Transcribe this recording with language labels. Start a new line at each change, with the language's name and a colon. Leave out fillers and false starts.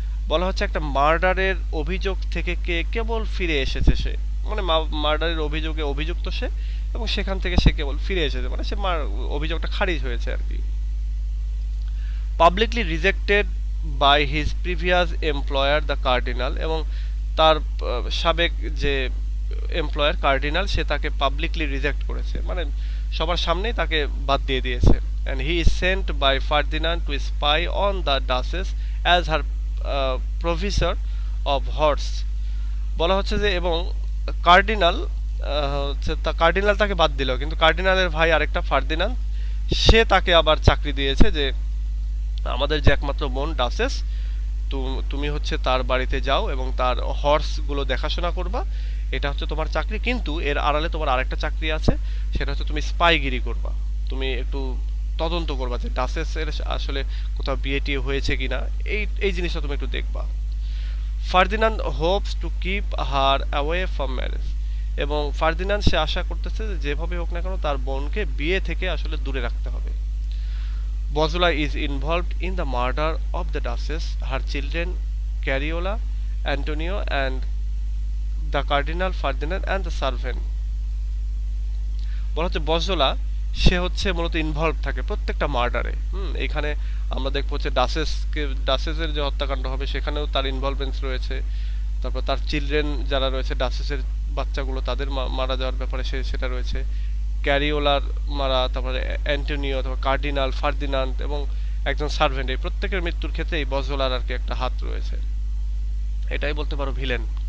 Bangla: বলা হচ্ছে একটা মার্ডারের অভিযোগ থেকে কেবল ফিরে এসেছে সে, মানে মার্ডারের অভিযোগে অভিযুক্ত সে, এবং সেখান থেকে সে কেবল ফিরে এসেছে, মানে সে অভিযোগটা খারিজ হয়েছে আর কি।
English: publicly rejected by his previous employer the Cardinal,
Bangla: এবং তার সাবেক যে এমপ্লয়ার কার্ডিনাল, সে তাকে পাবলিকলি রিজেক্ট করেছে, মানে সবার সামনেই তাকে বাদ দিয়ে দিয়েছে।
English: and he is sent by Ferdinand to spy on the Duchess as her provisor of horse।
Bangla: বলা হচ্ছে যে, এবং কার্ডিনাল কার্ডিনাল তাকে বাদ দিল, কিন্তু কার্ডিনালের ভাই আরেকটা ফার্দিনান্দ, সে তাকে আবার চাকরি দিয়েছে যে আমাদের যে একমাত্র বোন ডাচেস, তুমি হচ্ছে তার বাড়িতে যাও এবং তার হর্সগুলো দেখাশোনা করবা, এটা হচ্ছে তোমার চাকরি, কিন্তু এর আড়ালে তোমার আরেকটা চাকরি আছে, সেটা হচ্ছে তুমি স্পাইগিরি করবা, তুমি একটু তদন্ত করবা যে ডাচেসের আসলে কোথাও বিয়ে টিয়ে হয়েছে কিনা, এই জিনিসটা তুমি একটু দেখবা। Ferdinand
English: hopes to keep her away from marriage,
Bangla: এবং ফার্দিনান্দ সে আশা করতেছে যে যেভাবে হোক না কেন তার বোনকে বিয়ে থেকে আসলে দূরে রাখতে হবে।
English: Bosola is involved in the murder of the Duchess, her children Cariola, Antonio, and the Cardinal Ferdinand and the servant।
Bangla: বলা হচ্ছে বজোলা সে হচ্ছে মূলত ইনভলভ থাকে প্রত্যেকটা মার্ডারে। এখানে আমরা দেখবো হচ্ছে ডাচেসের যে হত্যাকাণ্ড হবে সেখানেও তার ইনভলভমেন্স রয়েছে, তারপর তার চিলড্রেন যারা রয়েছে, ডাচেসের বাচ্চাগুলো, তাদের মারা যাওয়ার ব্যাপারে সেটা রয়েছে, ক্যারিওলার মারা, তারপরে অ্যান্টোনিও, তারপর কার্ডিনাল, ফার্দিনান্দ এবং একজন সার্ভেন্ট, এই প্রত্যেকের মৃত্যুর ক্ষেত্রে এই বজোলার আর কি একটা হাত রয়েছে, এটাই বলতে পারো ভিলেন।